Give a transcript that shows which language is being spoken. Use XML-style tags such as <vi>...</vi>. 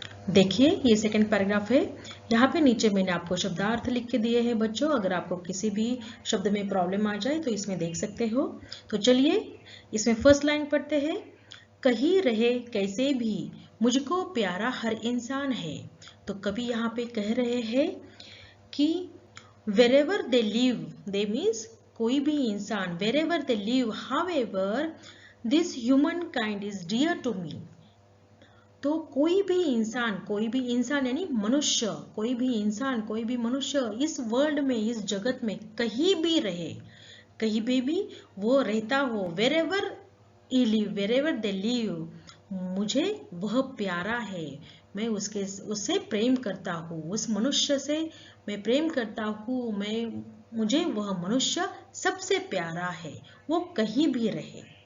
<hi>देखिए ये second paragraph है। यहाँ पे नीचे मैंने आपको शब्दार्थ लिख के दिए हैं बच्चों। अगर आपको किसी भी शब्द में प्रॉब्लम आ जाए तो इसमें देख सकते हो। तो चलिए इसमें फर्स्ट लाइन पढ़ते हैं। कहीं रहे कैसे भी मुझको प्यारा हर इंसान है। तो कवि यहाँ पे कह रहे हैं कि</hi> <en>wherever they live, they means</en> <hi>कोई भी इंसान,</hi> <en>wherever they live, however this humankind is dear to me.</en> <hi>तो कोई भी इंसान यानी मनुष्य, कोई भी इंसान, कोई भी मनुष्य इस वर्ल्ड में, इस जगत में कहीं भी रहे, कहीं भी वो रहता हो,</hi> <en>wherever live, wherever they live,</en> <hi>मुझे वह प्यारा है, मैं उससे प्रेम करता हूँ, उस मनुष्य से मैं प्रेम करता हूँ, मुझे वह मनुष्य सबसे प्यारा है, वो कहीं भी रहे।</hi>